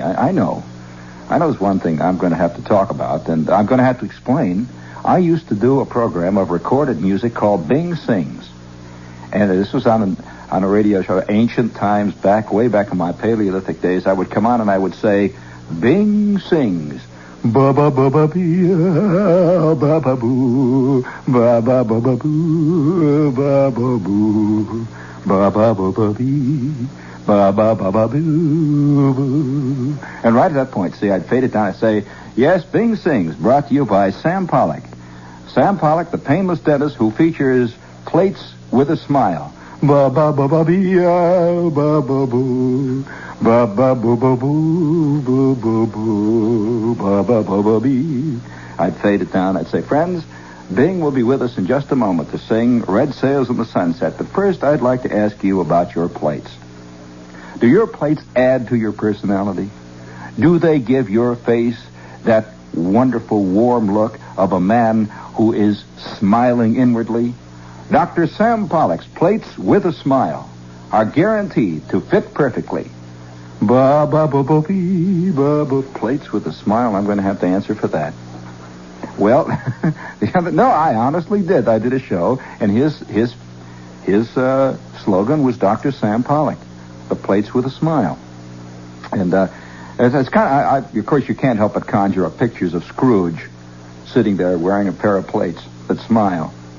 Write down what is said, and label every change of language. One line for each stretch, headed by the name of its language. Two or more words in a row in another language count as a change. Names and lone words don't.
English: I know there's one thing I'm going to have to talk about, and I'm going to have to explain. I used to do a program of recorded music called Bing Sings. And this was on a radio show, ancient times, way back in my Paleolithic days. I would come on and I would say, Bing Sings. Ba ba ba ba bee, ba ba boo, ba ba ba ba boo, ba ba boo, ba ba ba ba bee, ba ba ba ba boo, boo. And right at that point, see, I'd fade it down. I'd say, yes, Bing Sings, brought to you by Sam Pollock. Sam Pollock, the painless dentist who features plates with a smile. Ba ba ba ba bee, ba ba boo. Ba ba boo boo boo boo boo boo ba ba ba ba bee. I'd fade it down. I'd say, friends, Bing will be with us in just a moment to sing Red Sails in the Sunset. But first, I'd like to ask you about your plates. Do your plates add to your personality? Do they give your face that wonderful warm look of a man who is smiling inwardly? Dr. Sam Pollock's plates with a smile are guaranteed to fit perfectly. Ba ba ba ba bee, ba ba. Plates with a smile. I'm going to have to answer for that. Well, no, I honestly did. I did a show, and his slogan was Dr. Sam Pollock, the plates with a smile. And it's kind of, of course, you can't help but conjure up pictures of Scrooge sitting there wearing a pair of plates that smile.